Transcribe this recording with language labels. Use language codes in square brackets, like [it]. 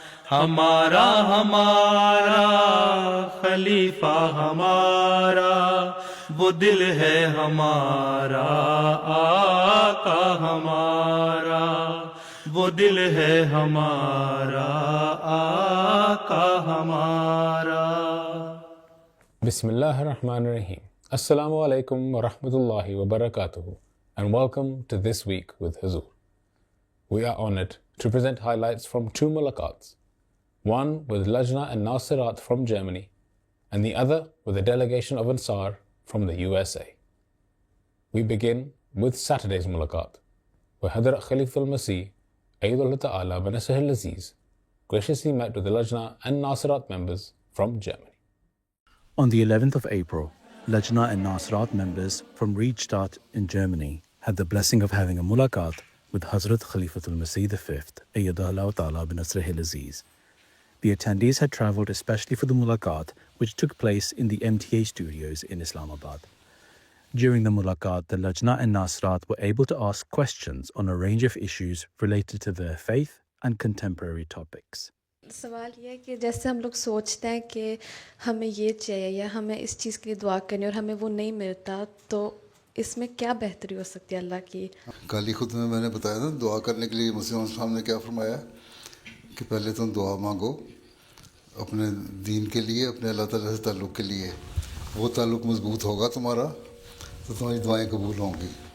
[ur] ہمارا ہمارا خلیفہ ہمارا، وہ دل ہے ہمارا آقا ہمارا، وہ دل ہے ہمارا آقا ہمارا۔ [ar] بسم اللہ الرحمن الرحیم۔ السلام علیکم ورحمۃ اللہ وبرکاتہ [en] and welcome to This Week with Huzur. We are honored to present highlights from two mulaqats, one with Lajna and Nasirat from Germany and the other with a delegation of Ansar from the USA. We begin with Saturday's mulaqat, where Hadrat Khalifa al-Masih Ayyadullah Ta'ala wa Nasruhu al-Aziz graciously met with the Lajna and Nasirat members from Germany. On the 11th of April, Lajna and Nasirat members from Riedstadt in Germany had the blessing of having a mulaqat with Hazrat Khalifatul Masih V, Ayyadullah Ta'ala wa Nasruhu al-Aziz. The attendees had travelled especially for the mulaqat, which took place in the MTA studios in Islamabad. During the mulaqat, the Lajna and Nasirat were able to ask questions on a range of issues related to their faith and contemporary topics. [ur] سوال یہ ہے کہ جیسے ہم لوگ سوچتے ہیں کہ ہمیں یہ چاہیے یا ہمیں اس چیز کے لیے دعا کرنی اور ہمیں وہ نہیں ملتا، تو اس میں کیا بہتری ہو سکتی ہے اللہ کی؟ کل ہی خود میں نے بتایا تھا دعا کرنے کے لیے مسلم صاحب نے کیا فرمایا کہ پہلے تم دعا مانگو اپنے دین کے لیے، اپنے اللہ تعالیٰ سے تعلق کے لیے، وہ تعلق مضبوط ہوگا تمہارا تو تمہاری دعائیں قبول ہوں گی۔